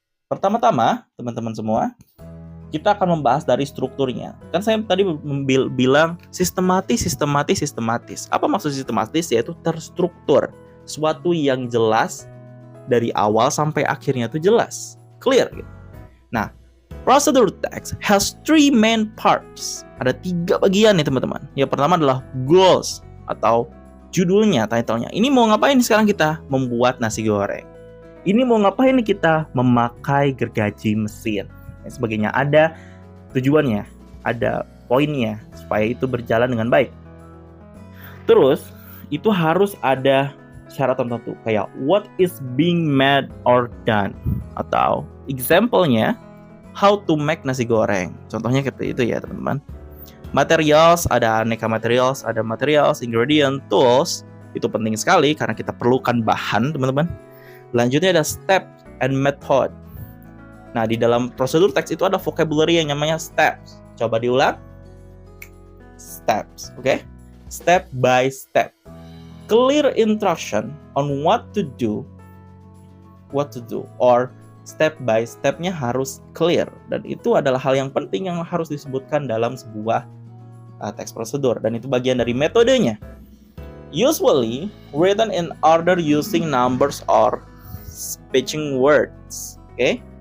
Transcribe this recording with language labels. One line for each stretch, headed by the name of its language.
Indonesian: Pertama-tama, teman-teman semua, kita akan membahas dari strukturnya. Kan saya tadi bilang sistematis. Apa maksud sistematis? Yaitu terstruktur. Suatu yang jelas dari awal sampai akhirnya itu jelas. Clear gitu.
English: Nah, procedure text has 3 main parts.
Indonesian: Ada 3 bagian nih teman-teman. Yang pertama adalah goals atau judulnya, title-nya. Ini mau ngapain sekarang kita? Membuat nasi goreng. Ini mau ngapain nih kita? Memakai gergaji mesin. Dan sebagainya. Ada tujuannya, ada poinnya supaya itu berjalan dengan baik. Terus itu harus ada syarat tertentu kayak
English: what is being made or done,
Indonesian: atau example-nya
English: how to make nasi goreng.
Indonesian: Contohnya seperti itu ya teman-teman. Materials, ada aneka materials, ada materials, ingredient, tools. Itu penting sekali karena kita perlukan bahan teman-teman. Lanjutnya ada step and method. Nah, di dalam prosedur teks itu ada vocabulary yang namanya steps. Coba diulang.
English: Steps, oke? Step by step. Clear instruction on what to do, or step by stepnya
Indonesian: harus
English: clear.
Indonesian: Dan itu adalah hal yang penting yang harus disebutkan dalam sebuah teks prosedur. Dan itu bagian dari metodenya.
English: Usually written in order using numbers or speaking words, okay?